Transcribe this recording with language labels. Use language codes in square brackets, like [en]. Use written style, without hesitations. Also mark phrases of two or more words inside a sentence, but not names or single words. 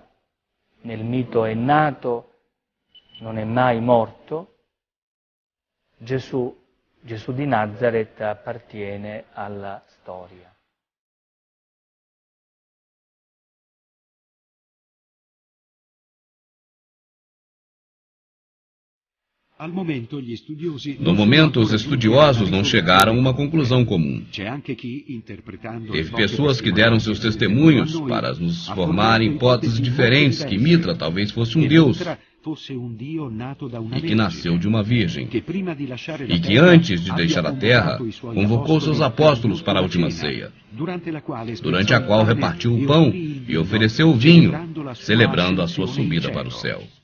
[it] nel mito è nato, non è mai morto, Gesù di Nazareth appartiene alla storia. [pt] No momento, os estudiosos não chegaram a uma conclusão comum. Teve pessoas que deram seus testemunhos para nos formar hipóteses diferentes que Mitra talvez fosse um deus e que nasceu de uma virgem e que antes de deixar a terra convocou seus apóstolos para a última ceia, durante a qual repartiu o pão e ofereceu o vinho, celebrando a sua subida para o céu.